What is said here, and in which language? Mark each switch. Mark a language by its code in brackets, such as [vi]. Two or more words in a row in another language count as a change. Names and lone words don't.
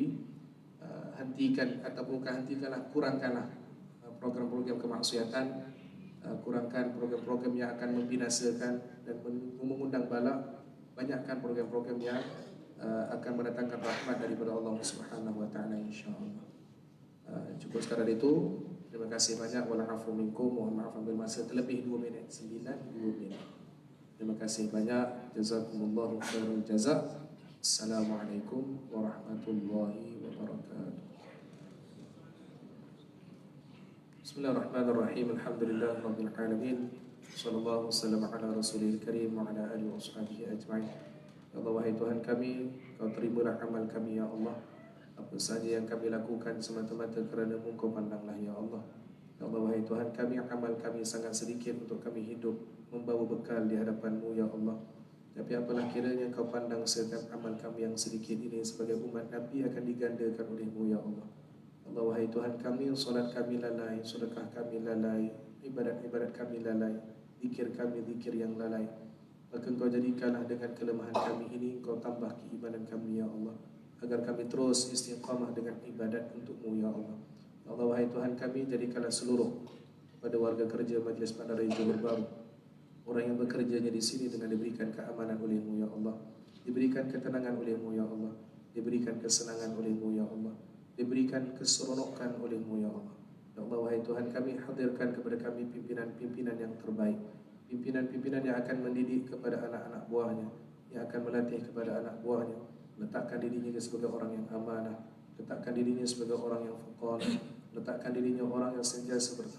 [ms] Hentikan ataupun hentikanlah, kurangkanlah program-program kemaksiatan, kurangkan program-program yang akan membinasakan dan mengundang bala. Banyakkan program-program yang akan mendatangkan rahmat daripada Allah [ar] سبحانه وتعالى إن شاء الله. [ms] Cukup sekadar itu. Terima kasih banyak. [ar] والعفو منكم, mohon maaf ambil masa terlebih 2 minit, 2 minit. [ms] Terima kasih banyak. [ar] جزاكم الله خير الجزاء. السلام عليكم ورحمة الله وبركاته. بسم الله الرحمن الرحيم. الحمد لله رب العالمين. صلى الله وسلم على رسول الكريم وعلى آله وصحبه أجمعين. [ms] Ya Allah, wahai Tuhan kami, Kau terimalah amal kami ya Allah. Apa sahaja yang kami lakukan semata-mata kerana-Mu, Kau pandanglah ya Allah. Ya Allah, wahai Tuhan kami, amal kami sangat sedikit untuk kami hidup membawa bekal di hadapan-Mu ya Allah. Tapi apalah kiranya Kau pandang setiap amal kami yang sedikit ini sebagai umat Nabi akan digandakan oleh-Mu ya Allah. Allah, wahai Tuhan kami, solat kami lalai, sedekah kami lalai, ibadat-ibadat kami lalai, zikir kami zikir yang lalai. Maka Engkau jadikanlah dengan kelemahan kami ini, Engkau tambah keimanan kami ya Allah, agar kami terus istiqamah dengan ibadat untuk-Mu ya Allah. Allah, wahai Tuhan kami, jadikanlah seluruh pada warga kerja Majlis Bandaraya Johor Bahru, orang yang bekerjanya di sini dengan diberikan keamanan oleh-Mu ya Allah, diberikan ketenangan oleh-Mu ya Allah, diberikan kesenangan oleh-Mu ya Allah, diberikan keseronokan oleh-Mu ya Allah. Ya Allah, wahai Tuhan kami, hadirkan kepada kami pimpinan-pimpinan yang terbaik, pimpinan-pimpinan yang akan mendidik kepada anak-anak buahnya, yang akan melatih kepada anak buahnya, letakkan dirinya sebagai orang yang amanah, letakkan dirinya sebagai orang yang fuqah, letakkan dirinya orang yang sentiasa bertanggungjawab.